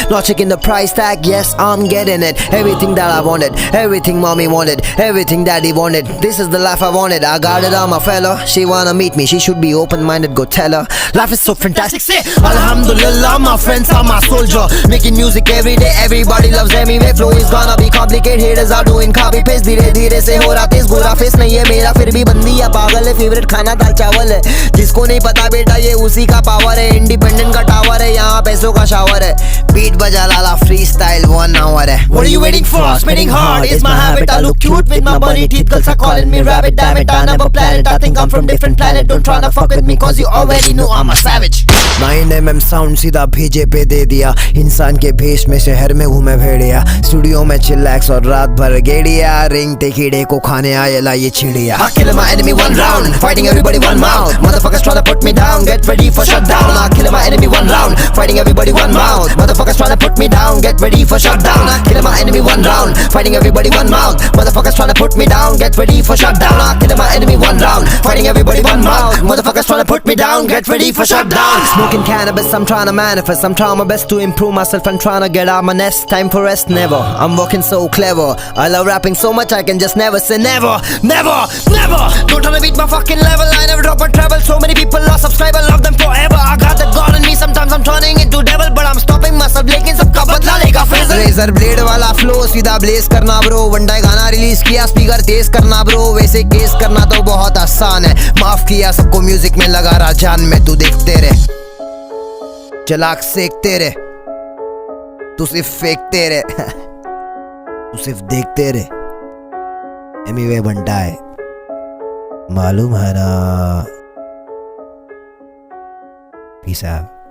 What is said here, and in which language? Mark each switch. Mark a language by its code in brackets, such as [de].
[en] Not checking the price tag, yes I'm getting it. Everything that I wanted, everything mommy wanted, everything daddy wanted. This is the life I wanted, I got it on my fella. She wanna meet me, she should be open-minded, go tell her. Life is so fantastic, say Alhamdulillah, my friends are my soldier. Making music every day, everybody loves me. My flow is gonna be complicated, haters are doing copy paste. [hi] धीरे धीरे से हो रहा तेज, गोरा face नहीं है मेरा फिर भी बंदी है पागल है। फेवरेट खाना दाल चावल है, जिसको नहीं पता बेटा ये उसी का पावर है। इंडिपेंडेंट का टावर है, यहाँ पैसों का शावर है। बीट बजा लाला फ्री स्टाइल [en] 1 hour [hi] है। [en] What are you waiting for? Spinning hard is my habit. I look cute with my bunny teeth, girls are calling me rabbit. Damn it, I never planned it. I think I'm from different planet. Don't try to fuck with me cause you already know I'm a savage. [hi] 9mm sound सीधा भेजे पे दे दिया। इंसान के भेष में शहर में घूमे भेड़िया। स्टूडियो में चिल्लैक्स और रात भर गेड़िया। रिंग ते कीड़े को खाने आए ला ये चिड़िया। [en] I kill my enemy one round, fighting everybody one mouth. Motherfuckers tryna put me down, get ready for shutdown. I kill my enemy one round, fighting everybody one mouth. Motherfuckers tryna put me down, get ready for shutdown. I kill my enemy one round, fighting everybody one mouth. Motherfuckers tryna put me down, get ready for shutdown. I kill my enemy one round, fighting everybody one mouth. Motherfuckers tryna put me down, get ready for shutdown. Smoking cannabis, I'm tryna manifest. I'm trying my best to improve myself and tryna get out my nest. Time for rest, never. I'm working so clever. I love rapping so much I can just never say never, never, never. Don't tryna beat my fucking level. I never drop a treble. So many people lost subscribe, I love them forever. I got that God in me. Sometimes I'm turning into devil, but I'm stopping myself. [hi] लेकिन सबका बदला लेगा फिर से। Razor blade वाला flow सीधा bless करना bro. One day गाना रिलीज किया, स्पीकर तेज करना ब्रो। वैसे केस करना तो बहुत आसान है। माफ किया सबको, म्यूजिक में लगा रहा जान में। तू देखते रहे, चलाक सेकते रहे, तू सिर्फ फेंकते रहे। तू सिर्फ देखते रहे। एमिवे बंटा है, मालूम है ना। [en] Peace out.